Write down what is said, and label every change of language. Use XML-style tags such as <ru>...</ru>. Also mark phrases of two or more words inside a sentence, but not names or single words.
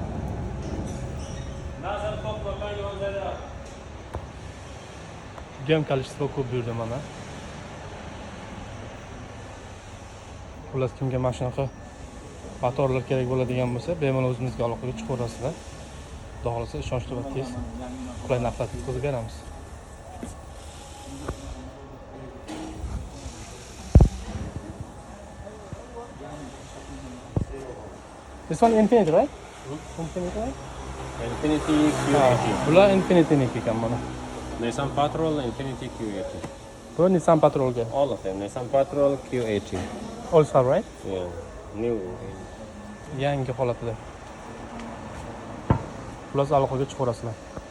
<uz>Juda ham количество ko'p bu yerda mana. Xullas kimga mana shunaqa motorlar kerak bo'ladigan bo'lsa, bemalol o'zimizga aloqaga chiqaverasizlar. Xudo xolasa ishonchli va tez qulay narxlarda yetkazib beramiz.</uz> <en>This one Infiniti, right? Infiniti, right? Infiniti Q80.</en> <uz>Bular Infiniti'niki ekan mana. Nissan Patrol, Infiniti Q80. Bu Nissan Patrolga.</uz> <en>All of them. Nissan Patrol Q80. Also, right? Yeah. New.</en> <uz>Yangi holatida. Xullas aloqaga chiqaverasizlar.</uz>